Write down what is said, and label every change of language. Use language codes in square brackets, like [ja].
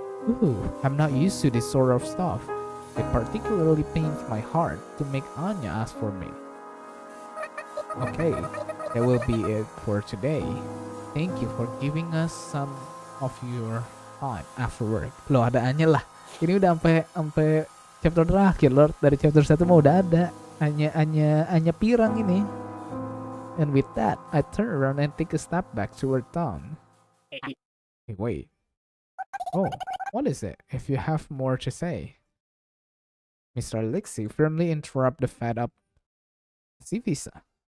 [en] Ooh, I'm not used to this sort of stuff. It particularly pains my heart to make Anya ask for me. Okay, that will be it for today. Thank you for giving us some of your time after work. [id] Loh, ada Anya lah. Ini udah sampai chapter terakhir, Lord. Dari chapter 1 mah udah ada Anya pirang ini. [en] And with that, I turn around and take a step back toward town. Hey, wait. Oh, what is it? If you have more to say. Mr. Alexei firmly interrupt the fed up Pacifica.